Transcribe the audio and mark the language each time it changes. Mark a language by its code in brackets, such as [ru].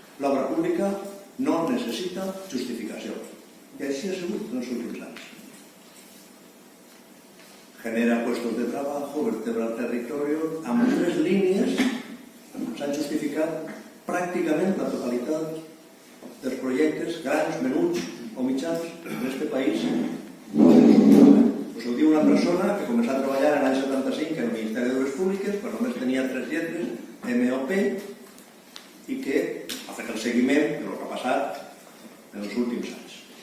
[ca] L'obra pública no necessita justificació. I així ha sigut en els últims anys. [es] Genera puestos de trabajo, vertebra el territorio. [ca] Amb 3 línies s'han justificat pràcticament la totalitat dels projectes, grans, menuts o mitjans, en aquest país. Us ho diu una persona que començà a treballar en l'any 75 en el Ministeri d'Obres Públiques, però només tenia 3 lletres, MOP, i que ha fet el seguiment del que ha passat en els últims anys.